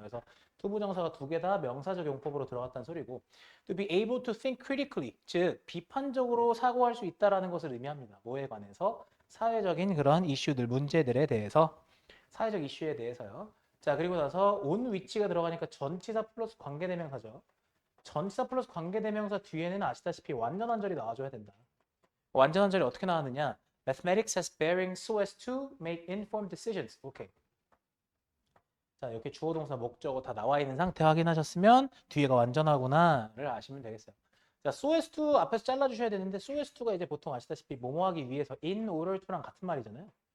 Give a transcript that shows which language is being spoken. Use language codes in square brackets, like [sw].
[ko] 그래서 투부정사가 두 개 다 명사적 용법으로 들어갔다는 소리고 [en] to be able to think critically, [ko] 즉 비판적으로 사고할 수 있다라는 것을 의미합니다. 뭐에 관해서? 사회적인 그런 이슈들, 문제들에 대해서, 사회적 이슈에 대해서요. 자, 그리고 나서 온 위치가 들어가니까 전치사 플러스 관계대명사죠. 전치사 플러스 관계대명사 뒤에는 아시다시피 완전한절이 나와줘야 된다. 완전한절이 어떻게 나왔느냐? [en] Mathematics has bearing so as to make informed decisions. [ko] 오케이. 자, 이렇게 주어 동사 목적어 다 나와 있는 상태 확인하셨으면 뒤에가 완전하구나를 아시면 되겠어요. 자, so as to 앞에서 잘라주셔야 되는데 so as to가 이제 보통 아시다시피 뭐뭐 하기 위해서 in order to랑 같은 말이잖아요.